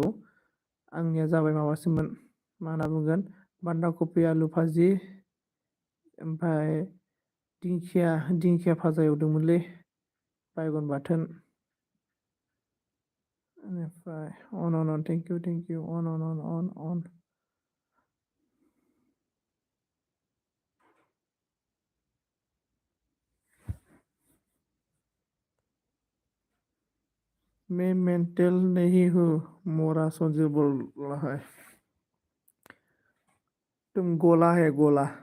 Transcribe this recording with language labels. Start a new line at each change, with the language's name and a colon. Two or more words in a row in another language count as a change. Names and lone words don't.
Bodo: आंनिया जाबाय माबासोमोन, मा होनना बुंगोन, बान्दा कफि आलु भाजि, ओमफ्राय दिंखिया, दिंखिया भाजा एवदोंमोनलै, बायगन बाथोन। बेनिफ्राय अन अन अन,
English: thank you अन अन अन अन अन।
Hindi: मैं मेंटल नहीं हूँ, मोरा संजय बोल रहा है। तुम गोला है गोला।